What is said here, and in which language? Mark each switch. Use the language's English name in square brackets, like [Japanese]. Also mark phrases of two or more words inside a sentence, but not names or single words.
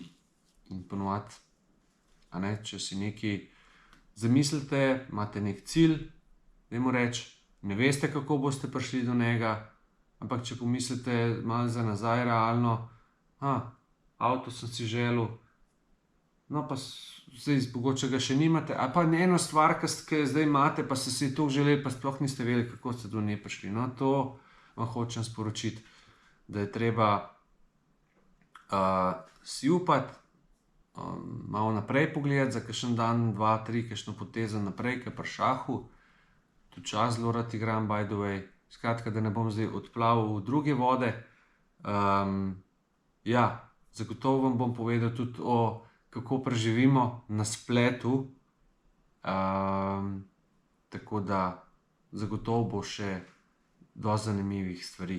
[Slovenian] In ponovadi, če si nekaj zamislite, imate nek cilj, dajmo reči, ne veste, kako boste prišli do njega, ampak če pomislite malo za nazaj realno, avto sem si želel, no pa zdaj mogoče ga še nimate, ali pa eno stvar, ki zdaj imate, pa ste si to želeli, pa sploh niste vedeli, kako ste do nje prišli. No, to vam hočem sporočiti, da je treba si upati, malo naprej pogledati, za kakšen dan, 2, 3, kakšno potezo naprej, ker pri šahu, tudi čas zelo rad igram, [English] by the way. [Slovenian] Skratka, da ne bom zdaj odplaval v druge vode. Zagotovo vam bom povedal tudi kako preživimo na spletu. Tako da zagotovo bo še dosti zanimivih stvari.